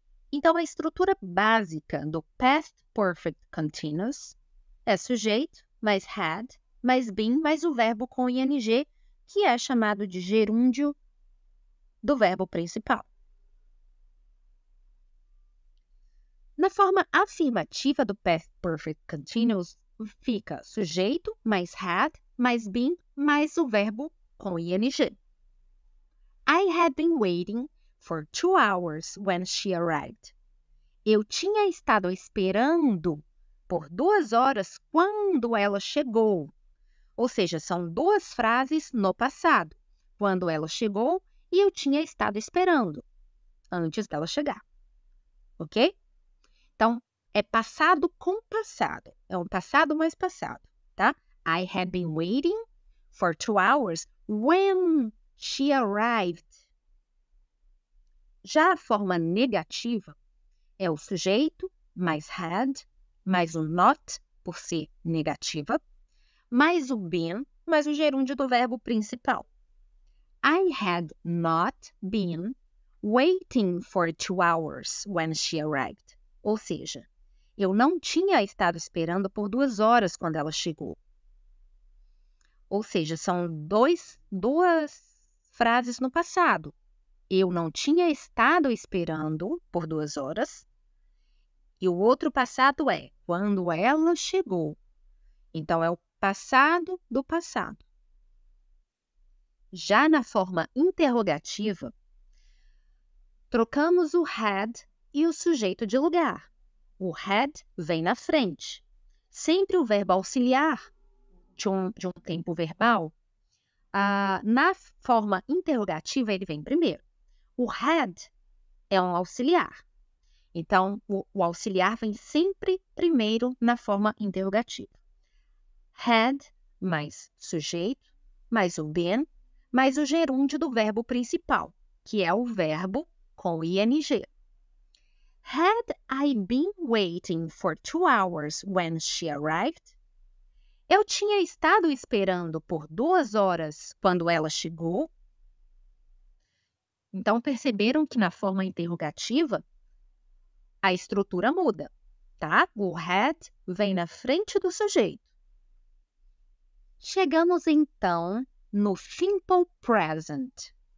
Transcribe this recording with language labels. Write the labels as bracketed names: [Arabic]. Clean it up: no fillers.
[Portuguese] Então, a estrutura básica do past perfect continuous é sujeito, mais had, mais been, mais o verbo com ing, que é chamado de gerúndio do verbo principal. Na forma afirmativa do past perfect continuous, fica sujeito, mais had, mais been, mais o verbo com ing. [English] I had been waiting for 2 hours when she arrived. [Portuguese] Eu tinha estado esperando por 2 horas quando ela chegou. Ou seja, são duas frases no passado. Quando ela chegou e eu tinha estado esperando antes dela chegar. Ok? Então, é passado com passado. É um passado mais passado, tá? [English] I had been waiting for 2 hours when she arrived. [Portuguese] Já a forma negativa é o sujeito, mais had, mais o not, por ser negativa, mais o been, mais o gerúndio do verbo principal. [English] I had not been waiting for 2 hours when she arrived. [Portuguese] Ou seja, eu não tinha estado esperando por 2 horas quando ela chegou. Ou seja, são duas frases no passado. Eu não tinha estado esperando por 2 horas. E o outro passado é quando ela chegou. Então, é o passado do passado. Já na forma interrogativa, trocamos o had e o sujeito de lugar. O had vem na frente. Sempre o verbo auxiliar de um tempo verbal, na forma interrogativa, ele vem primeiro. O had é um auxiliar. Então, o auxiliar vem sempre primeiro na forma interrogativa. Had mais sujeito, mais o been, mais o gerúndio do verbo principal, que é o verbo com ing. [English] Had I been waiting for 2 hours when she arrived? [Portuguese] Eu tinha estado esperando por 2 horas quando ela chegou. Então, perceberam que na forma interrogativa, a estrutura muda, tá? O had vem na frente do sujeito. Chegamos, então, no simple present.